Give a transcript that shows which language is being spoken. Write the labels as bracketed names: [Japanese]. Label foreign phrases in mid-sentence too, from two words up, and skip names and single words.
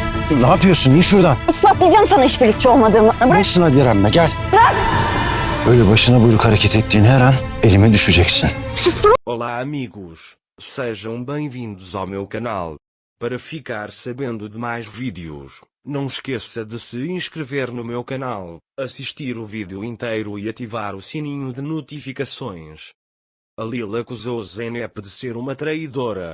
[Turkish] Ne yapıyorsun? İn şuradan. İspatlayacağım sana işbirlikçi olmadığımı. Bırak. Boşuna direnme, gel. Bırak. Böyle başına buyruk hareket ettiğin her an elime düşeceksin. [Portuguese] Olá amigos, sejam bem-vindos ao meu canal. Para ficar sabendo de mais vídeos, não esqueça de se inscrever no meu canal, assistir o vídeo inteiro e ativar o sininho de notificações. A Lil acusou Zeynep de ser uma traidora.